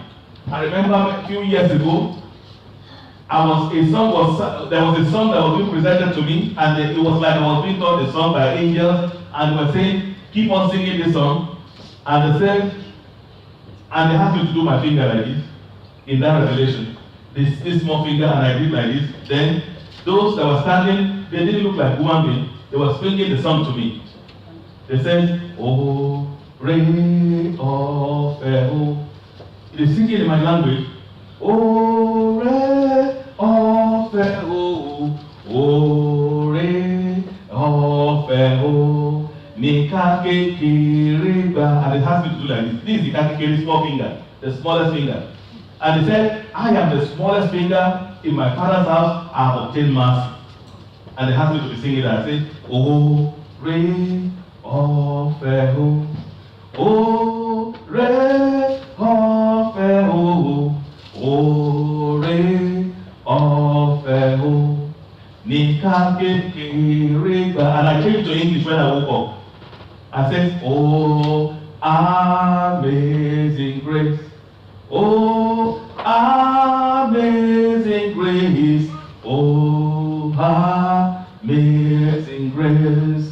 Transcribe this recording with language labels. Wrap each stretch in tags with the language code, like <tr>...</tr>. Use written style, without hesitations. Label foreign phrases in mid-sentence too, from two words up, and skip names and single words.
<en>I remember a few years ago, there was a song that was being presented to me, and it was like I was being taught a song by angels, and they were saying, keep on singing this song. And they said, and they asked me to do my finger like this, in that revelation. This small finger, and I did like this. Then, those that were standing, they didn't look like human beings. They were singing the song to me. They said,</en> <yo>oh, re, oh, fe, oh.</yo> <en>They sing it in my language.</en> <yo>Oh, re, oh, fe, oh. Oh, re, oh, fe, oh. Nika, ke, ke, ba.</yo> <en>And it has me to do like this. This is the kakekere small finger, the smallest finger. And he said, I am the smallest finger in my father's house. I have obtained mercy. And they asked me to be singing that. I said,</en> <yo>oh, re, ọ̀fẹ́ o, oore ọ̀fẹ́ o, oore ọ̀fẹ́ o, ní ká kékeré gbà.</yo> <en>And I changed to English when I woke up. I said, oh, amazing grace. Oh, amazing grace. Oh, amazing grace.</en>